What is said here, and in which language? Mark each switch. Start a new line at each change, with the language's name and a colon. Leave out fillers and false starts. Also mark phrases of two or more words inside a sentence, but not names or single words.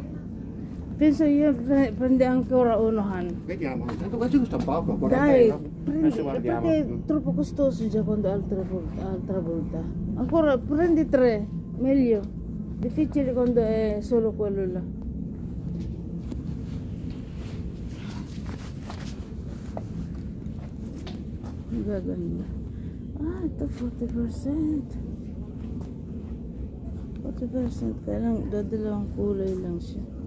Italian: Penso io prende ancora uno, Han. Vediamo. Tanto questi costano poco. 40 Dai, euro. prendi, Adesso guardiamo. perché è troppo costoso già quando altra volta. Ancora prendi 3, meglio. Difficile quando è solo quello là.
Filipino: Gaganda. Ito 40%. 40%. Kaya lang, dalawang kulay lang siya.